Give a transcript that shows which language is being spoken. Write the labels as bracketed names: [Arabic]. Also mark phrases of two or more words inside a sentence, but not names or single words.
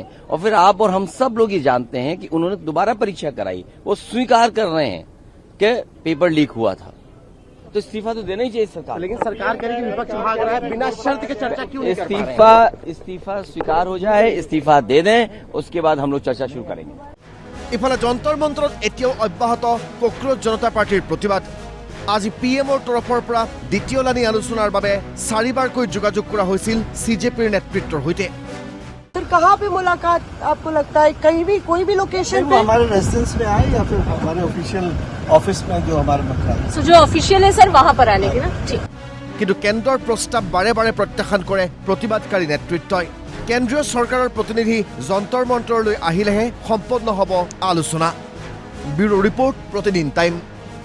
[Hindi] और फिर आप और हम सब लोग ये जानते हैं कि उन्होंने दोबारा परीक्षा कराई, वो स्वीकार कर रहे हैं कि पेपर लीक हुआ था, तो इस्तीफा तो देना ही चाहिए सरकार। लेकिन सरकार कह रही है विपक्ष भाग रहा है, बिना शर्त के चर्चा क्यों नहीं कर पा रहे हैं? इस्तीफा स्वीकार हो जाए, इस्तीफा दे दें, उसके बाद हम लोग चर्चा शुरू करेंगे। [Assamese] ইফালে যন্তৰ মন্তৰত এতিয়াও অব্যাহত কক্ৰোচ জনতা পাৰ্টিৰ প্ৰতিবাদ। আজি পিএমৰ তৰফৰ পৰা দ্বিতীয়লানি আলোচনাৰ বাবে 4বাৰকৈ যোগাযোগ কৰা হৈছিল CJPৰ নেতৃত্বৰ সৈতে। [Hindi] फिर कहाँ पे मुलाकात आपको लगता है? कहीं भी, कोई भी लोकेशन पे? हमारे रेजिडेंस में आए या फिर हमारे [English] official office [Hindi] में जो हमारे मतलब जो ऑफिशियल है सर वहाँ पर आने की ना। ठीक। [Assamese] কিন্তু কেন্দ্ৰৰ প্ৰস্তাৱ বাৰে বাৰে প্ৰত্যাখ্যান কৰে প্ৰতিবাদকাৰী নেতৃত্বই। কেন্দ্ৰীয় চৰকাৰৰ প্ৰতিনিধি যন্তৰ মন্তৰলৈ আহিলেহে সম্পন্ন হ'ব আলোচনা। [English] Bureau report, [Assamese] প্ৰতিদিন টাইম।